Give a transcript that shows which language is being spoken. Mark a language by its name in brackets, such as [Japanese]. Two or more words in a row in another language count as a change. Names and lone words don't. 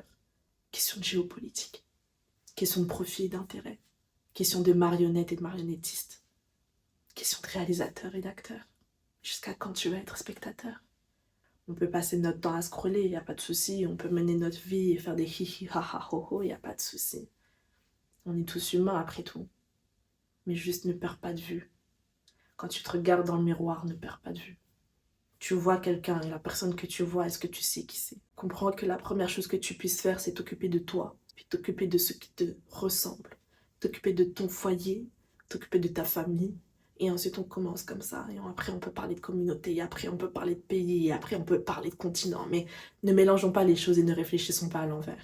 [French] Question de géopolitique. Question de profit et d'intérêt. Question de marionnettes et de marionnettistes. Question de réalisateurs et d'acteurs. Jusqu'à quand tu vas être spectateur? On peut passer notre temps à scroller, il n'y a pas de souci. On peut mener notre vie et faire des hi-hi, ha-ha, ho-ho, il n'y a pas de souci. On est tous humains après tout. Mais juste ne perds pas de vue. Quand tu te regardes dans le miroir, ne perds pas de vue. Tu vois quelqu'un et la personne que tu vois, est-ce que tu sais qui c'est? Comprends que la première chose que tu puisses faire, c'est t'occuper de toi, puis t'occuper de ceux qui te ressemblent, t'occuper de ton foyer, t'occuper de ta famille, et ensuite on commence comme ça, et après on peut parler de communauté, et après on peut parler de pays, et après on peut parler de continent, mais ne mélangeons pas les choses et ne réfléchissons pas à l'envers.